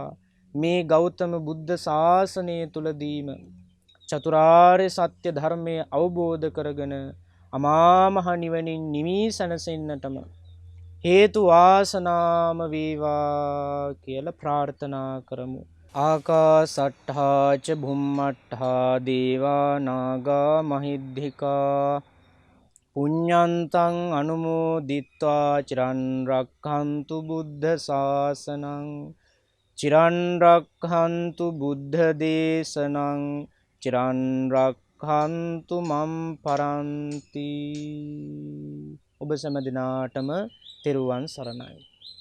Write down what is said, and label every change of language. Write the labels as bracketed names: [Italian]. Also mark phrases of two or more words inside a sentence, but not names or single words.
[Sinhala] මේ ගෞතම බුද්ධ ශාසනය තුලදීම චතුරාර්ය සත්‍ය ධර්මය අවබෝධ කරගෙන අමා මහ නිවනින් නිවී සැනසෙන්නටම හේතු වාසනාම වේවා කියලා ප්‍රාර්ථනා කරමු. [Pali] ආකාසට්ඨා ච භුම්මට්ඨා දේවා නාග මහිද්దికා පුඤ්ඤන්තං අනුමෝදිත්වා චිරන් රක්ඛන්තු බුද්ධ ශාසනං චිරන් රක්ඛන්තු බුද්ධ දේශනං චිරන් රක්ඛන්තු මම් පරන්ති. [Sinhala] ඔබ සෑම දිනාටම තෙරුවන් සරණයි.